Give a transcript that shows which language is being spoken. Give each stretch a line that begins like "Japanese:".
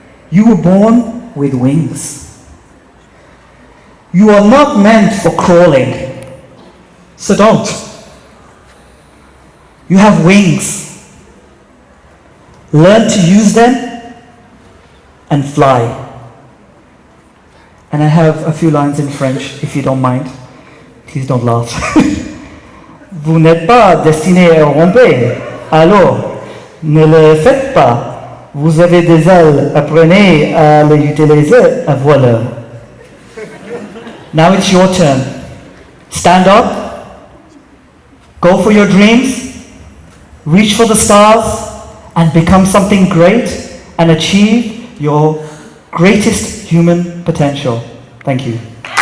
English: You were born with wings. You are not meant for crawling, so don't. You have wings. Learn to use them and fly. And I have a few lines in French, if you don't mind. Please don't laugh.
French: Vous n'êtes pas destiné à ramper, alors ne le faites pas. Vous avez des ailes, apprenez à les utiliser, voilà.
English: Now it's your turn. Stand up, go for your dreams, reach for the stars, and become something great and achieve your greatest human potential. Thank you.